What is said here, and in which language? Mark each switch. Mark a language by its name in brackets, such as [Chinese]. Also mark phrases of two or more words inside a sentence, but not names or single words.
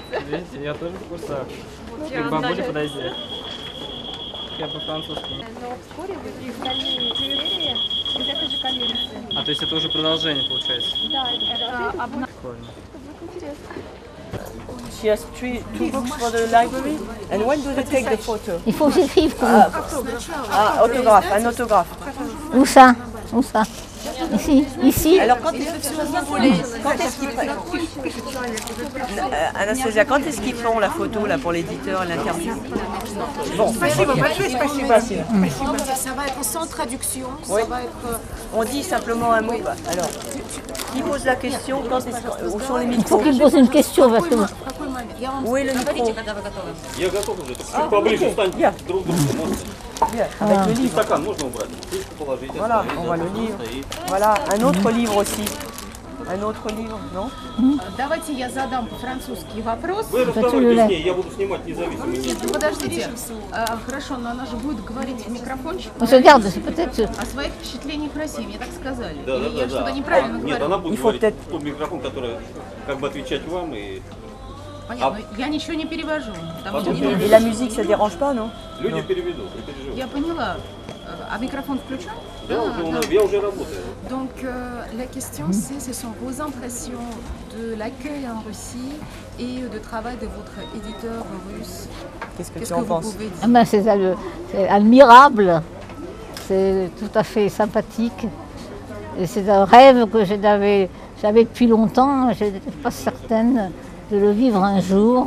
[Russian] Видите, я тоже в курсах. Я К бабуле подойди. Я по-французски. Но вскоре выйдут остальные серии из этой же коллекции. А, то есть это уже продолжение получается? Да, это одна. Прикольно. [English] She has two books for the library. And when do they take the photo? [French] il faut que j'écrive pour Autographe, un autographe. Où ça? Où ça? Ici, ici. Alors quand est-ce qu'ils Anastasia, quand est-ce qu'ils font la photo là pour l'éditeur, l'interview? Bon, [Russian] Спасибо большое, спасибо. [French] Ça va être sans traduction, Oui. ça va être... On dit simplement un mot. Alors, qui pose la question? Quand est-ce où sont les Il faut micros? qu'il me pose une question parce que Où est le micro? [Russian] Я готов уже. Чуть поближе встаньте друг к другу. [French] Avec le livre. [Russian] Стакан можно убрать? Здесь положить. [French] Voilà, on voit le livre. Voilà, un autre livre aussi. Un autre livre, non? [Russian] Давайте я задам по-французски вопрос. Вы разговаривайте с ней, я буду снимать независимо. Подождите, хорошо, но она же будет говорить в микрофончик. [French] regarde, c'est peut-être. [Russian] О своих впечатлениях в России, мне так сказали. Да, Или я да, что-то да. неправильно Нет, говорю? она будет говорить в тот микрофон, который как бы отвечать вам и... Понятно, я ничего не перевожу. Потому что не [French] Et la musique, ça dérange pas, non? [Russian] Люди переведут, не переживайте. Я поняла. А микрофон включен? Да, я уже работаю. [French] Donc la question c'est, ce sont vos impressions de l'accueil en Russie et de travail de votre éditeur russe. Qu'est-ce que tu Qu'est-ce en que vous penses? pouvez dire? Ah ben, c'est admirable, c'est tout à fait sympathique. Et c'est un rêve que j'avais depuis longtemps, je n'étais pas certaine de le vivre un jour.